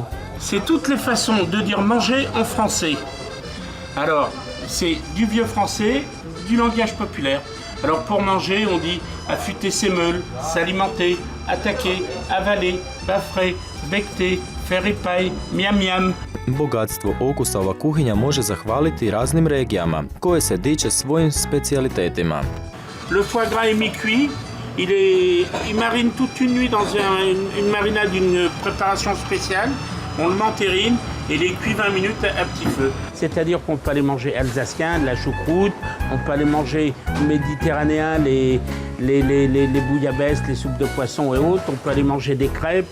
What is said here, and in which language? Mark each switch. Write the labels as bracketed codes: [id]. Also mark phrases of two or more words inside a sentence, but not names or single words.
[fr] C'est toutes les façons de dire manger en français. Alors, c'est du vieux français, du langage populaire. Alors pour manger, on dit affûter ses meules, s'alimenter, attaquer, avaler, baffrer, becter, faire ripaille, miam miam. [hr] Bogatstvo okusa ova kuhinja može zahvaliti raznim regijama, koje se diče svojim specijalitetima. [fr] Le foie gras est mi-cuit. Il marine toute une nuit dans une marinade d'une préparation spéciale. On le mentérine et les cuit 20 minutes à petit feu. C'est-à-dire qu'on peut aller manger alsacien, de la choucroute, on peut aller manger méditerranéen, les bouillabaisse, les soupes de poisson et autres, on peut aller manger des crêpes.